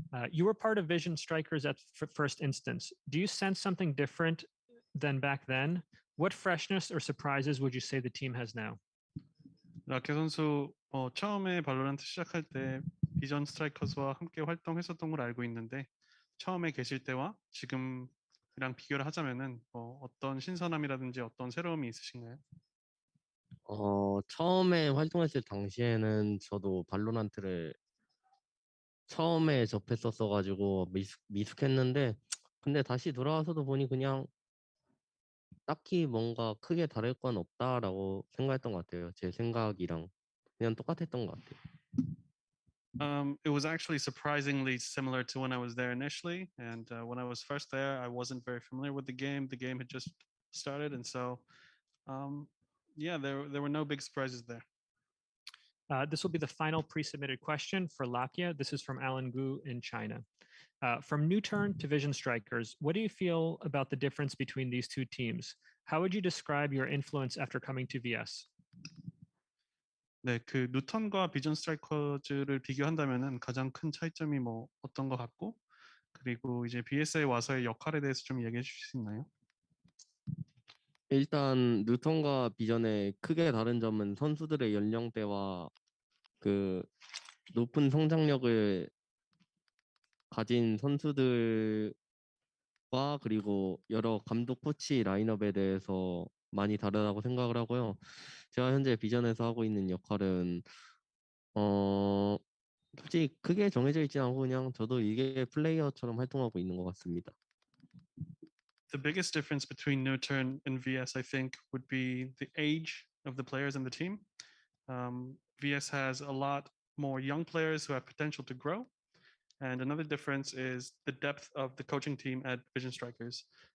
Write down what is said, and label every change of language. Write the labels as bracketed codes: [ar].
[en] You were part of Vision Strikers at first instance. Do you sense something different than back then? What freshness or surprises would you say the team has now? [ko] 라케 선수 처음에 발로란트 시작할 때 비전 스트라이커즈와 함께 활동했었던 걸 알고 있는데 처음에 계실 때와 지금이랑 비교를 하자면은 어떤 신선함이라든지 어떤 새로움이 있으신가요? 처음에 활동했을 당시에는 저도 발로란트를 처음에 접했었어가지고 미숙했는데 근데 다시 돌아와서도 보니 그냥 딱히 뭔가 크게 다를 건 없다라고 생각했던 것 같아요. 제 생각이랑 그냥 똑같았던 것 같아요. [en] It was actually surprisingly similar to when I was there initially, and when I was first there, I wasn't very familiar with the game. The game had just started, and so yeah, there were no big surprises there. This will be the final pre-submitted question for Lakia. This is from Alan Gu in China. From New Turn to Vision Strikers, what do you feel about the difference between these two teams? How would you describe your influence after coming to VS? [ko] 네, 그 뉴턴과 비전 스트라이커즈를 비교한다면은 가장 큰 차이점이 어떤 것 같고, 그리고 이제 BS에 와서의 역할에 대해서 좀 이야기해 주실 수 있나요? 일단 뉴턴과 비전의 크게 다른 점은 선수들의 연령대와 그 높은 성장력을 가진 선수들과 그리고 여러 감독 코치 라인업에 대해서 많이 다르다고 생각을 하고요. 제가 현재 비전에서 하고 있는 역할은 솔직히 크게 정해져 있지 않고 그냥 저도 일개 플레이어처럼 활동하고 있는 것 같습니다. [en] The biggest difference between New Turn and VS, I think, would be the age of the players in the team. VS has a lot more young players who have potential to grow. And another difference is the depth of the coaching team at Vision Strikers.